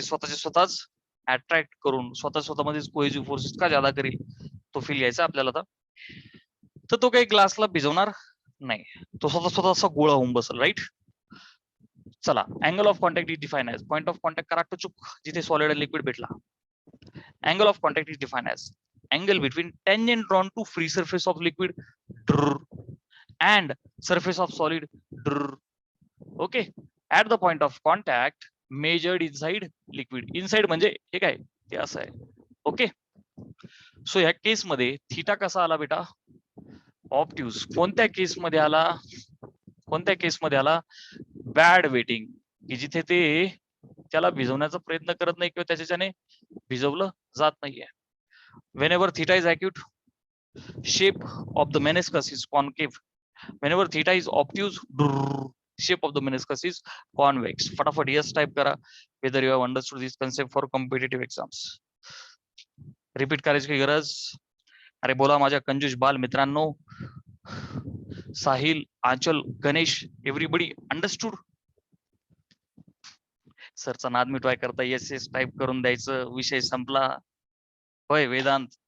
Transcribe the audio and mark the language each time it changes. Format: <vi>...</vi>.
<mr>ते स्वतःच अट्रॅक्ट करून स्वतःमध्येच कोहेसिव्ह फोर्स इतका जादा करेल, तो फील घ्यायचा आपल्याला. तर तो काही ग्लासला भिजवणार नाही, तो स्वतः असा गोळा होऊन बसल. राईट.</mr> <en>चला, angle of contact is define as, point of contact</en> <mr>करा टचूक जिथे सॉलिड आणि लिक्विड भेटला.</mr> <en>Angle of contact is define as angle between tangent drawn to free surface of liquid and surface of solid. Okay, at the point of contact measured inside liquid.</en> <mr>Inside म्हणजे हे काय, ते असं आहे. Okay. So ह्या केस मध्ये theta कसा आला बेटा, ऑब्ट्यूज. कोणत्या केस मध्ये आला, कोणत्या केस मध्ये आला, बॅड वेटिंग, की जिथे ते त्याला भिजवण्याचा प्रयत्न करत नाही किंवा त्याच्याने भिजवलं जात नाहीये.</mr> <en>Whenever theta is acute, shape of the meniscus is concave. Whenever theta is obtuse, shape of the meniscus is convex. फटाफट yes type करा whether you have understood this concept for competitive exams.</en> <mr>Repeat करायची काही गरज. अरे बोला माझ्या कंजूस बाल मित्रांनो, साहिल, आंचल, गणेश,</mr> <en>Everybody understood.</en> <mr>सरचा नाद मिटवाय करता yes टाईप करून द्यायचं, विषय संपला. होय वेदांत.</mr>